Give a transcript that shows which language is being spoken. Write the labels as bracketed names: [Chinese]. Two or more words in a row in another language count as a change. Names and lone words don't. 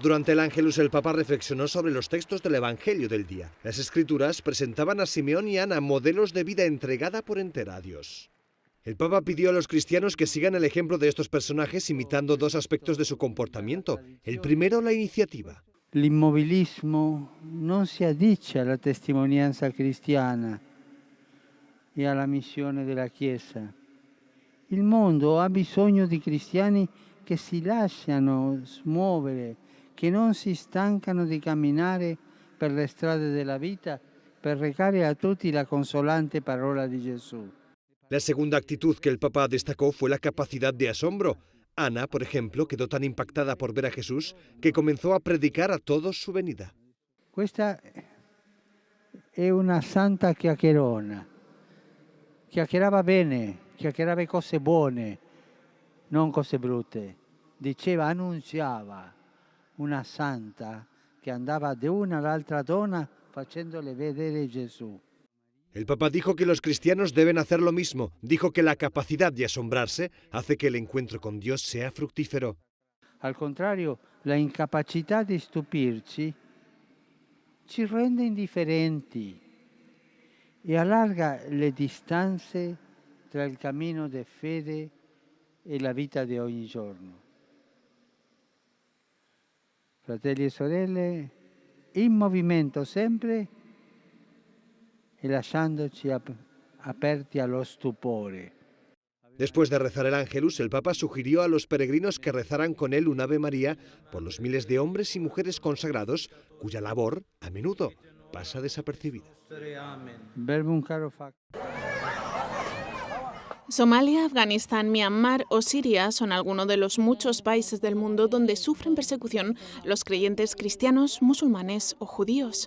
[Spanish] Durante el Ángelus el Papa reflexionó sobre los textos del Evangelio del día. Las Escrituras presentaban a Simeón y Ana modelos de vida entregada por entera a Dios. El Papa pidió a los cristianos que sigan el ejemplo de estos personajes imitando dos aspectos de su comportamiento. El primero, la iniciativa. [Italian] L'immobilismo non si addice alla testimonianza cristiana e alla missione della Chiesa. Il mondo ha bisogno di cristiani che si lasciano smuovere, che non si stancano di camminare per le strade della vita per recare a tutti la consolante parola di Gesù. [Spanish] La segunda actitud que el Papa destacó fue la capacidad de asombro. Ana, por ejemplo, quedó tan impactada por ver a Jesús que comenzó a predicar a todos su venida. [Italian] Questa è una santa chiacchierona. Chiacchierava bene, chiacchierava cose buone, non cose brutte. Diceva, annunziava una santa che andava da una all'altra donna facendole vedere Gesù. [Spanish] El Papa dijo que los cristianos deben hacer lo mismo. Dijo que la capacidad de asombrarse hace que el encuentro con Dios sea fructífero. [Italian] Al contrario, la incapacità di stupirci ci rende indifferenti e allarga le distanze tra il cammino di fede e la vita di ogni giorno. Fratelli e sorelle, in movimento sempre e lasciandoci aperti allo stupore. [Spanish] Después de rezar el Ángelus, el Papa sugirió a los peregrinos que rezaran con él un Ave María por los miles de hombres y mujeres consagrados cuya labor, a menudo, pasa desapercibida. [Latin] Verbum caro fac. [Spanish] Somalia, Afganistán, Myanmar o Siria son algunos de los muchos países del mundo donde sufren persecución los creyentes cristianos, musulmanes o judíos.